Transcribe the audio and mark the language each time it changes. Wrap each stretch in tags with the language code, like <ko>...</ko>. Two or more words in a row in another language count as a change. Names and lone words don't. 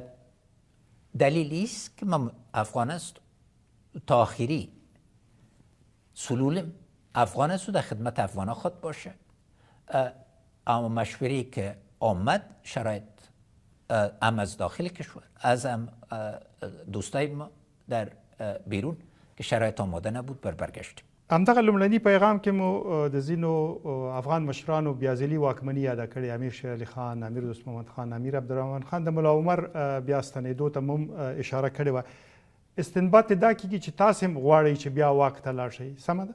<fa>دلیلی است که من افغان است تا آخری سلولم افغان است و در خدمت افغان خود باشه. اما مشوری که آمد شرایط هم از داخل کشور از هم دوستای ما در بیرون که شرایط آماده نبود برگشتیم.</fa> <ps>همدغه لومړني پیغام کې مو د ځینو افغان مشرانو بیا ځلي واکمني یاده کړې، امیر شیر علي خان، امیر دوست محمد خان، امیر عبدالرحمن خان، د ملا عمر بیا ستنېدو ته هم اشاره کړې وه. استنباط دا کېږي چې تاسې هم غواړئ چې بیا واک ته لاړ شئ، سمه ده؟</ps>